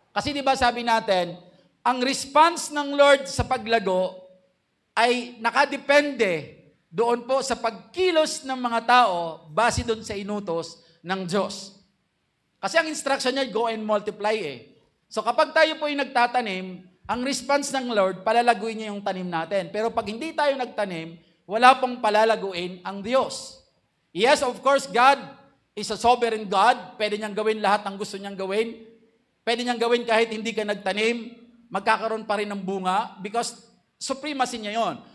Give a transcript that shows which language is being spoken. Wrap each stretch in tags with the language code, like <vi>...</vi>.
<tl>Kasi di ba sabi natin, ang response ng Lord sa paglago ay nakadepende doon po sa pagkilos ng mga tao base doon sa inutos ng Diyos. Kasi ang instruction niya,</tl> <en>go and multiply</en> <tl>eh. So kapag tayo po ay nagtatanim, ang response ng Lord, palalaguin niya yung tanim natin. Pero pag hindi tayo nagtanim, wala pong palalaguin ang Diyos.</tl> <en>Yes, of course, God is a sovereign God.</en> <tl>Pwede niyang gawin lahat ng gusto niyang gawin. Pwede niyang gawin kahit hindi ka nagtanim, magkakaroon pa rin ng bunga because supremacy niya yon.</tl>